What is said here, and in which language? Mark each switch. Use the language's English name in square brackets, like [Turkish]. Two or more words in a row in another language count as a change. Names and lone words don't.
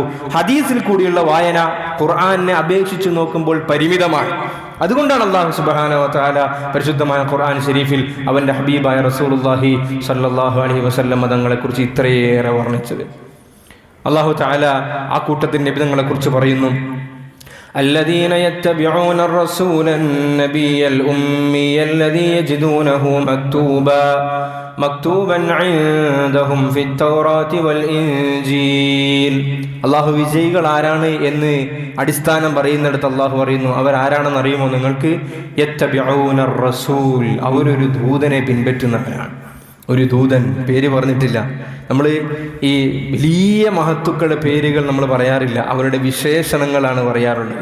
[Malayalam] ഹദീസിൽ കൂടിയുള്ള വായന ഖുർആനെ അപേക്ഷിച്ച് നോക്കുമ്പോൾ പരിമിതമാണ്. അതുകൊണ്ടാണ് [Arabic] الله سبحانه وتعالى [Malayalam] പരിശുദ്ധമായ ഖുർആൻ ശരീഫിൽ അവൻ്റെ ഹബീബായ [Arabic] رسول الله صلى الله عليه وسلم [Malayalam] തങ്ങളെക്കുറിച്ച് ഇത്രയേറെ വർണ്ണിച്ചത്. [Arabic] الله تعالى [Malayalam] ആ കൂട്ടത്തിൽ നബിതങ്ങളെ കുറിച്ച് പറയുന്നു, [Arabic] الذين يتبعون الرسول النبي الأمي الذي يجدونه مكتوبا عندهم في التوراة والإنجيل. [Malayalam] അള്ളാഹു വിജയികൾ ആരാണ് എന്ന് അടിസ്ഥാനം പറയുന്നിടത്ത് അള്ളാഹു പറയുന്നു, അവരാരാണെന്ന് അറിയുമോ നിങ്ങൾക്ക്? [Arabic] يتبعون الرسول, [Malayalam] അവരൊരു ദൂതനെ പിൻപറ്റുന്നവരാണ്. ഒരു ദൂതൻ, പേര് പറഞ്ഞിട്ടില്ല. നമ്മൾ ഈ വലിയ മഹത്തുക്കളുടെ പേരുകൾ നമ്മൾ പറയാറില്ല, അവരുടെ വിശേഷണങ്ങളാണ് പറയാറുള്ളത്.